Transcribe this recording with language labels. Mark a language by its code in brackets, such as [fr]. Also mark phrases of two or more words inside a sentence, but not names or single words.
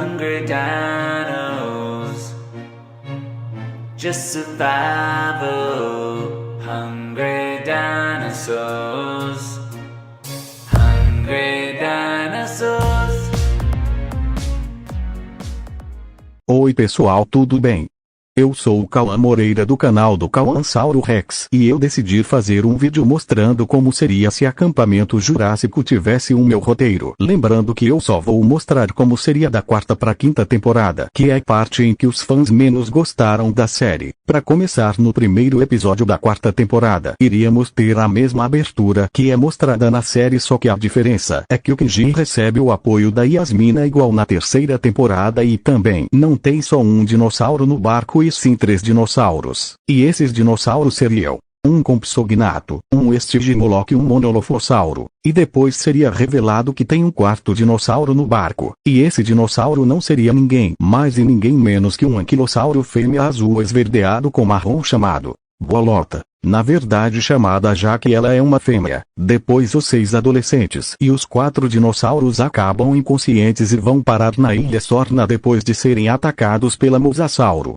[en] hungry dinos. Just survival. Hungry dinosaurs. Hungry dinosaurs. [pt] Oi pessoal, tudo bem? Eu sou o Cauã Moreira do canal do Cauãsauro Rex e eu decidi fazer um vídeo mostrando como seria se Acampamento Jurássico tivesse um meu roteiro. Lembrando que eu só vou mostrar como seria da quarta pra quinta temporada, que é a parte em que os fãs menos gostaram da série. Pra começar, no primeiro episódio da quarta temporada, iríamos ter a mesma abertura que é mostrada na série, só que a diferença é que o Kenji recebe o apoio da Yasmina igual na terceira temporada e também não tem só um dinossauro no barco e sim 3 dinossauros. E esses dinossauros seriam um Compsognato, um Stygimoloch e um Monolophossauro. E depois seria revelado que tem um quarto dinossauro no barco. E esse dinossauro não seria ninguém mais e ninguém menos que um anquilossauro fêmea azul esverdeado com marrom chamado Bolota. Na verdade chamada já que ela é uma fêmea. Depois os 6 adolescentes e os 4 dinossauros acabam inconscientes e vão parar na Ilha Sorna depois de serem atacados pela Mosasauro.